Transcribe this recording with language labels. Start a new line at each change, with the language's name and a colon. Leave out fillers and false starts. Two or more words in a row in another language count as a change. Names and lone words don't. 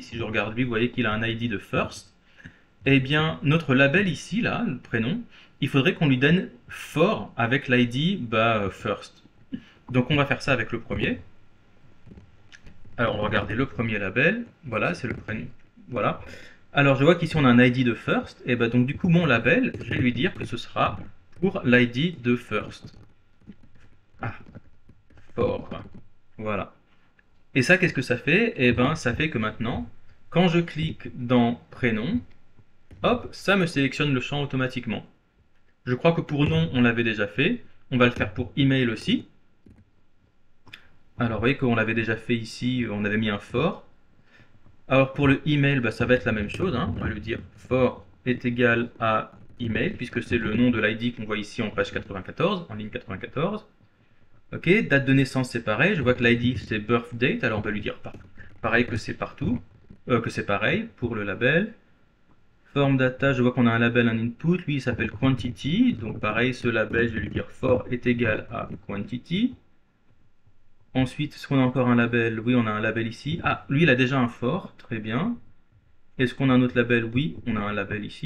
French: Si je regarde lui, vous voyez qu'il a un ID de first. Eh bien, notre label ici, là, le prénom, il faudrait qu'on lui donne for avec l'ID first. Donc on va faire ça avec le premier. Alors on va regarder le premier label. Voilà, c'est le prénom. Voilà. Alors je vois qu'ici on a un ID de first. Et ben donc du coup mon label, je vais lui dire que ce sera pour l'ID de first. Ah, for. Voilà. Et ça, qu'est-ce que ça fait? Eh ben ça fait que maintenant, quand je clique dans prénom, hop, ça me sélectionne le champ automatiquement. Je crois que pour nom, on l'avait déjà fait. On va le faire pour email aussi. Alors, vous voyez qu'on l'avait déjà fait ici, on avait mis un for. Alors, pour le email, ça va être la même chose. Hein. On va lui dire for est égal à email, puisque c'est le nom de l'ID qu'on voit ici en page 94, en ligne 94. Ok, date de naissance, c'est pareil. Je vois que l'ID, c'est
English: birth date,
French: alors on va lui dire pareil que c'est partout, que c'est pareil pour le label. Form data, je vois qu'on a un label, un input, lui il s'appelle quantity, donc pareil, ce label, je vais lui dire for est égal à quantity. Ensuite, est-ce qu'on a encore un label? Oui, on a un label ici. Ah, lui il a déjà un for, très bien. Est-ce qu'on a un autre label? Oui, on a un label ici.